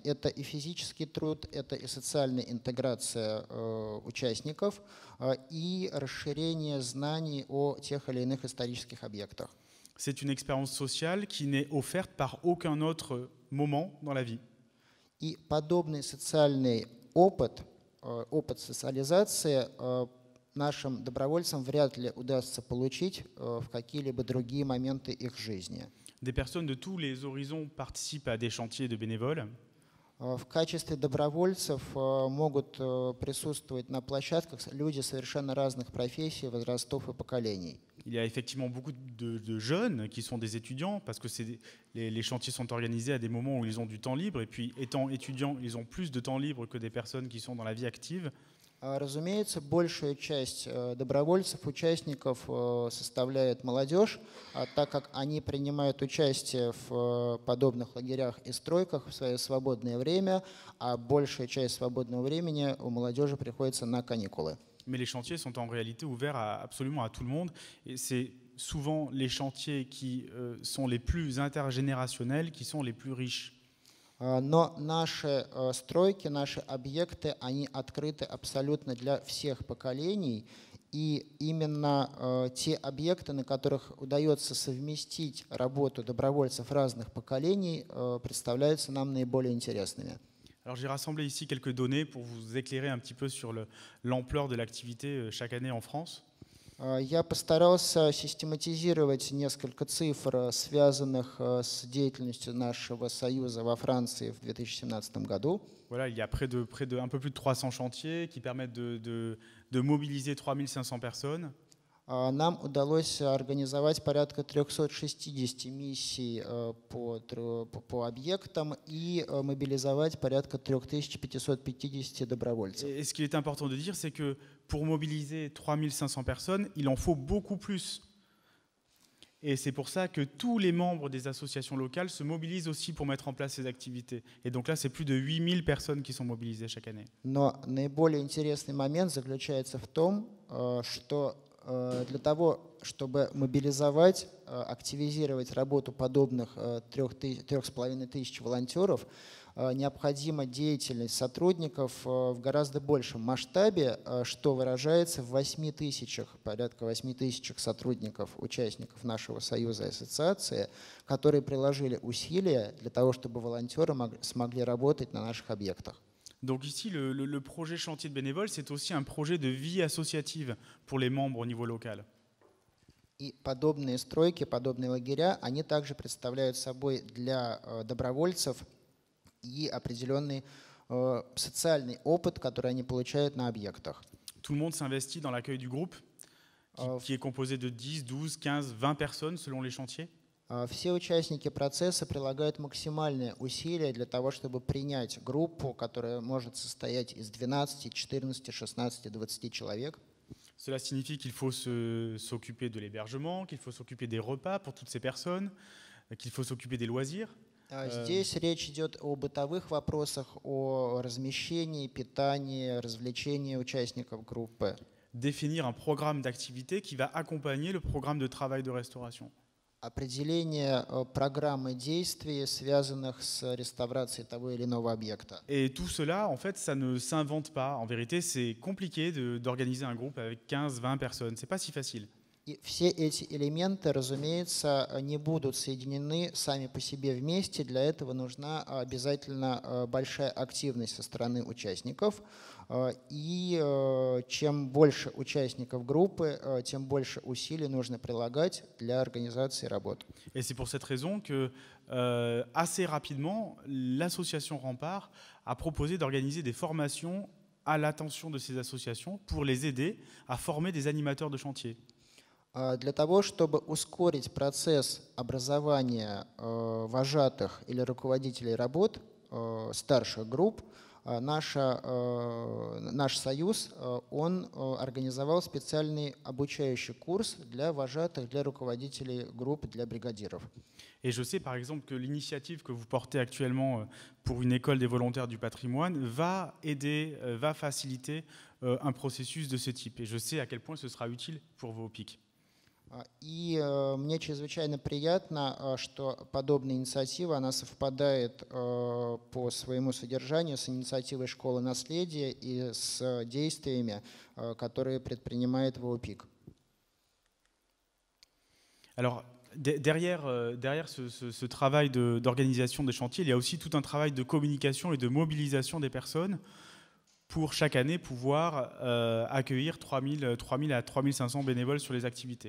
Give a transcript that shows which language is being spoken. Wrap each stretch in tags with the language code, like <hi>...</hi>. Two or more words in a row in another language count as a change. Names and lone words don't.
<ru>Это и физический труд, это и социальная интеграция участников, и расширение знаний о тех или иных исторических объектах.</ru> <fr>C'est une expérience sociale qui n'est offerte par aucun autre moment dans la vie.</fr> <ru>И подобный социальный опыт, опыт социализации нашим добровольцам вряд ли удастся получить в какие-либо другие моменты их жизни.</ru> <fr>Des personnes de tous les horizons participent à des chantiers de bénévoles.</fr> <ru>В качестве добровольцев могут присутствовать на площадках люди совершенно разных профессий, возрастов и поколений.</ru> <fr>Il y a effectivement beaucoup de jeunes qui sont des étudiants, parce que les chantiers sont organisés à des moments où ils ont du temps libre, et puis étant étudiants, ils ont plus de temps libre que des personnes qui sont dans la vie active.</fr> <ru>Разумеется, большую часть добровольцев, участников составляет молодежь, так как они принимают участие в подобных лагерях и стройках в свое свободное время, а большая часть свободного времени у молодежи приходится на каникулы.</ru> <fr>Mais les chantiers sont en réalité ouverts absolument à tout le monde, et c'est souvent les chantiers qui sont les plus intergénérationnels qui sont les plus riches.</fr> <ru>Но наши стройки, наши объекты, они открыты абсолютно для всех поколений. И именно те объекты, на которых удается совместить работу добровольцев разных поколений, представляются нам наиболее интересными.</ru> <fr>Alors j'ai rassemblé ici quelques données pour vous éclairer un petit peu sur l'ampleur de l'activité chaque année en France.</fr> <ru>Я постарался систематизировать несколько цифр, связанных с деятельностью нашего союза во Франции в 2017 году.</ru> <fr>Voilà, il y a un peu plus de 300 chantiers qui permettent de mobiliser 3500 personnes.</fr> <ru>Нам удалось организовать порядка 360 миссий по объектам и мобилизовать порядка 3550 добровольцев.</ru> <fr>Et ce qu'il est important de dire, c'est que pour mobiliser 3500 personnes, il en faut beaucoup plus. Et c'est pour ça que tous les membres des associations locales se mobilisent aussi pour mettre en place ces activités. Et donc là, c'est plus de 8000 personnes qui sont mobilisées chaque année.</fr> <ru>Но наиболее интересный момент заключается в том, что для того, чтобы мобилизовать, активизировать работу подобных 3500 волонтеров, необходима деятельность сотрудников в гораздо большем масштабе, что выражается в 8000, порядка 8000 сотрудников, участников нашего союза и ассоциации, которые приложили усилия для того, чтобы волонтеры смогли работать на наших объектах.</ru> <fr>Donc ici, le projet chantier de bénévoles, c'est aussi un projet de vie associative pour les membres au niveau local.</fr> <ru>И подобные стройки, подобные лагеря, они также представляют собой для добровольцев и определенный социальный опыт, который они получают на объектах.</ru> <fr>Tout le monde s'investit dans l'accueil du groupe, qui est composé de 10, 12, 15, 20 personnes selon les chantiers.</fr> <ru>Все участники процесса прилагают максимальные усилия для того, чтобы принять группу, которая может состоять из 12, 14, 16, 20 человек.</ru> <fr>Cela signifie qu'il faut s'occuper de l'hébergement, qu'il faut s'occuper des repas pour toutes ces personnes, qu'il faut s'occuper des loisirs.</fr> <ru>Здесь речь идет о бытовых вопросах, о размещении, питании, развлечении участников группы.</ru> <fr>Définir un programme d'activité qui va accompagner le programme de travail de restauration.</fr> <ru>Определение программы действий, связанных с реставрацией того или иного объекта.</ru> <fr>Et tout cela, en fait, ça ne s'invente pas. En vérité, c'est compliqué d'organiser un groupe avec 15, 20 personnes. C'est pas si facile.</fr> <ru>И все эти элементы, разумеется, не будут соединены сами по себе вместе. Для этого нужна обязательно большая активность со стороны участников. И чем больше участников группы, тем больше усилий нужно прилагать для организации работы.</ru> <fr>Et c'est pour cette raison que, assez rapidement, l'association Rempart a proposé d'organiser des formations à l'attention de ces associations pour les aider à former des animateurs de chantier.</fr> <ru>Для того, чтобы ускорить процесс образования вожатых или руководителей работ, старших групп, наш союз, он организовал специальный обучающий курс для вожатых, для руководителей групп, для бригадиров.</ru> <fr>Et je sais par exemple que l'initiative que vous portez actuellement pour une école des volontaires du patrimoine va aider, va faciliter un processus de ce type. Et je sais à quel point ce sera utile pour vos PIC.</fr> <ru>И мне чрезвычайно приятно, что подобная инициатива, она совпадает по своему содержанию с инициативой «Школы наследия» и с действиями, которые предпринимает ВОПИК.</ru> <fr>Alors, derrière ce travail d'organisation des chantiers, il y a aussi tout un travail de communication et de mobilisation des personnes pour chaque année pouvoir accueillir 3000 à 3500 bénévoles sur les activités.</fr>